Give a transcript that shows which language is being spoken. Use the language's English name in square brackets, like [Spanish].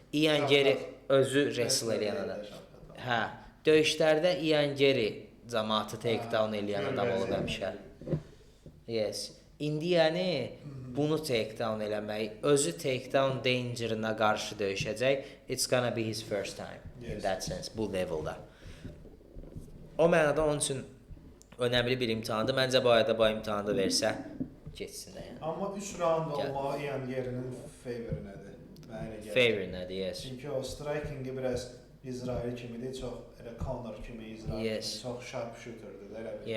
[Azerbaijani] Yangeri özü wrestle eləyən adam. Hə, döyüşlərdə Yangeri cəmaatı takedown eləyən adam olub həmişə. Yes. İndi yəni bunu takedown eləmək, özü takedown dangerına qarşı döyüşəcək. [English] It's gonna be his first time in that sense, [Azerbaijani] bu levelda. O mənada onun üçün önəmli bir imtahandır. Məncə bu ayda bu imtahanı versə, geçsin də yəni. Amma 3 round olmağı Yangerinin favori nədir? Favori nədir, yes. Çünki o strikingi biraz İsrail kimidir, çox elə Conor kimi İsrail kimi, çox sharp shooterdır da elə bir.